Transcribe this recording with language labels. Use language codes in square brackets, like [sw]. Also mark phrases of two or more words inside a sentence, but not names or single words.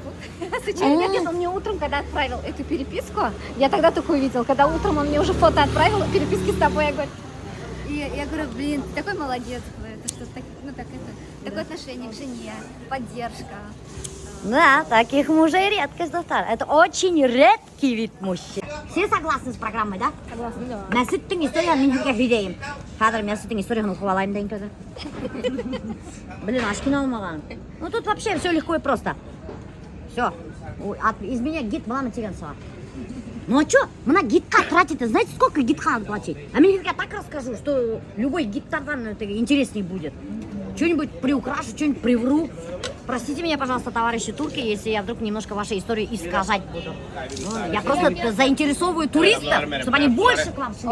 [ru] Случайно нет, он мне утром, когда отправил эту переписку, я тогда только увидела, когда утром он мне уже фото отправил, переписки с тобой, я говорю. И я говорю, блин, ты такой молодец, это что, такое отношение к жене, поддержка. Да, таких мужей редкость, достар. Это очень редкий вид мужчин. Все согласны с программой, да? Согласна, да. [kk] Мәсүттің историяны мен сізге видейін. Қазір Мәсүттің историяны оқып алайын дейін қазір. Блин, очки алмаған. [ru] Ну тут вообще все легко и просто. Все. Из меня гид [kk] мына теген саған. [ru] Ну а что? [kk] Мына гидқа [ru] тратить, знаете, сколько гидқа надо платить? А мне я так расскажу, что любой гидтардан это интереснее будет. Что-нибудь приукрашу, что-нибудь привру. Простите меня, пожалуйста, товарищи турки, если я вдруг немножко вашей истории искажать буду. Ну, я просто заинтересовываю туристов, чтобы они больше к вам шли.